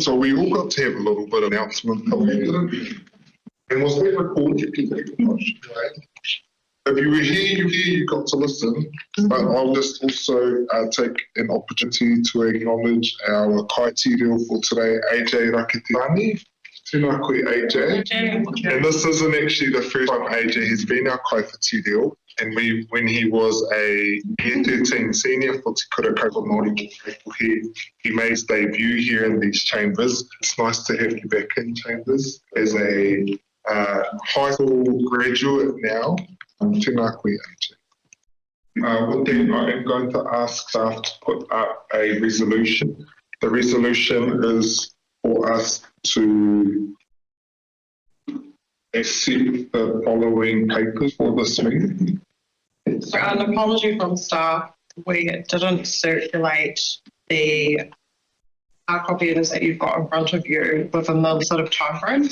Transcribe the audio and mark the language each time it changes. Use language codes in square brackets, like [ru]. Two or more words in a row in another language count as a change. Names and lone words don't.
[en] So we all got to have a little bit of announcement. And was that recorded? If you were here, you got to listen. But I'll just also take an opportunity to acknowledge our kaitiri for today, AJ Rakitirani. [mi] Tēnā koe, AJ. [en] And this isn't actually the first time AJ has been our kaitiri. And when he was a Year 13 senior for Te Kura Kaupapa Māori, he made his debut here in these chambers. It's nice to have you back in chambers as a high school graduate now. [mi] Tēnā koe, AJ. [en] With that, I am going to ask staff to put up a resolution. The resolution is for us to accept the following papers for this meeting. So an apology from staff. We didn't circulate the hard copies that you've got in front of you within the sort of time frame.